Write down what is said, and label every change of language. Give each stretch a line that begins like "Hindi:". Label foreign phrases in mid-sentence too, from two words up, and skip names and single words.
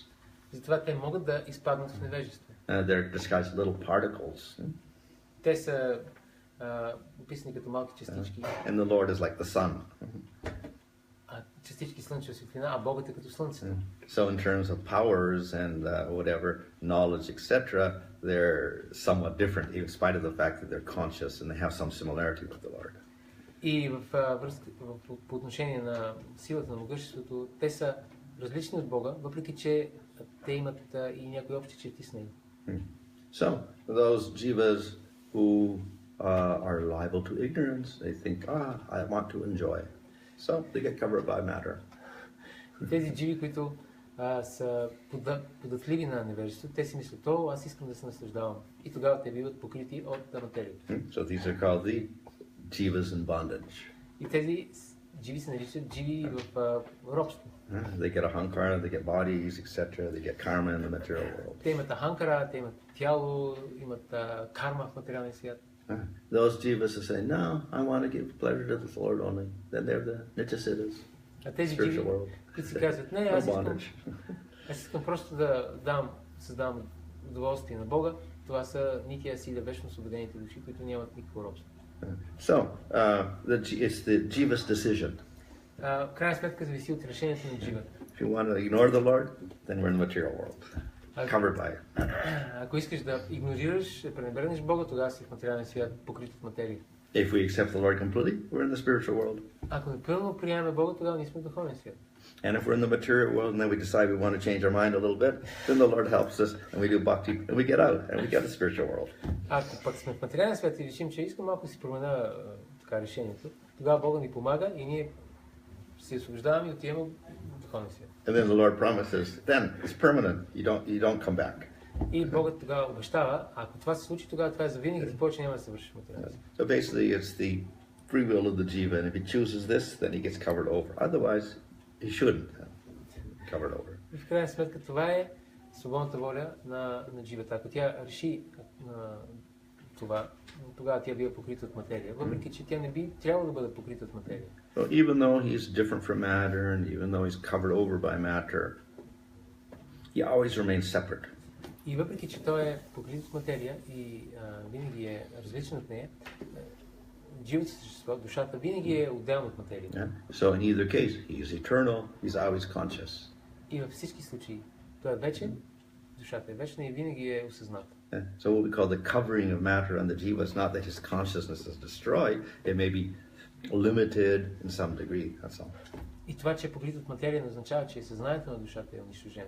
Bulgarian: Затова те могат да изпаднат в невежество.
English: They're disguised little particles.
Bulgarian: Те са описани като малки частички.
English: And the Lord is like the sun.
Bulgarian: Частички слънчева светлина, а Богът е като слънцето.
English: So in terms of powers and whatever knowledge, etc., they're somewhat different, in spite of the fact that they're conscious and they have some similarity with the Lord.
Bulgarian: И по отношение на силата на могъществото, те са различни от Бога, въпреки че те имат и някои общи черти с него.
English: So those jivas who are liable to ignorance, they think, I want to enjoy. So they get covered by matter.
Bulgarian: Тези дживи, които са податливи на невежество, те си мислят, аз искам да се наслаждавам. И тогава те биват покрити от материята.
English: So these are called the jivas in bondage.
Bulgarian: И тези дживи се наричат дживи в робство.
English: They get ahankara, they get bodies, etc. They get karma in the material world.
Bulgarian: Те имат аханкара, те имат тяло, имат карма в материалния свят.
English: Those jivas who say, no, I want to give pleasure to the Lord only, then they're the nityasiddhas, spiritual world.
Bulgarian: Които си казват, не, аз искам просто да създавам удоволствие на Бога. Това са нития силя, вечно освободените души, които нямат никакво робство.
English: So, it's the jiva's decision.
Bulgarian: В крайна сметка зависи от решението на дживата.
English: If you want to ignore the Lord, then we're in the material world, covered by it.
Bulgarian: Ако искаш да игнорираш, да пренебрегнеш Бога, тогава си в материален свят, покрит от материя.
English: If we accept the Lord completely, we're in the spiritual world.
Bulgarian: Ако напълно приемаме Бога, тогава ние сме в духовен свят.
English: And if we're in the material world and then we decide we want to change our mind a little bit, then the Lord helps us and we do bhakti and we get out and we get the spiritual world.
Bulgarian: Ако пък сме в материален свят и решим, че искам малко да си променя така решението, тогава Бога ни помага и ние се освобождаваме и отиваме в духовен свят.
English: And then the Lord promises, then it's permanent. You don't come back.
Bulgarian: И Богът тогава обещава, ако това се случи, тогава това е за винаги, ти повече няма да се вършиш материален свят.
English: So basically it's the free will of the jiva, and if he chooses this, then he gets covered over. Otherwise, he shouldn't have covered over.
Bulgarian: И в крайна сметка това е свободната воля на дживата. Ако тя реши това, тогава тя бива покрита от материя, въпреки че тя не би трябвало да бъде покрита от материя.
English: So even though he's different from matter, and even though he's covered over by matter, he always remains separate.
Bulgarian: И въпреки че той е покрит от материя и винаги е различен от нея, живото същество, душата винаги е отделна от материя.
English: Yeah? So in either case, he is eternal, he's always conscious.
Bulgarian: И във всички случаи той е вечен, душата е вечна и винаги е осъзната.
English: Yeah? So what we call the covering of matter on the jiva is not that his consciousness is destroyed, it may be limited in some degree, that's all.
Bulgarian: И това, че е покрит от материя, не означава, че съзнанието на душата е унищожено.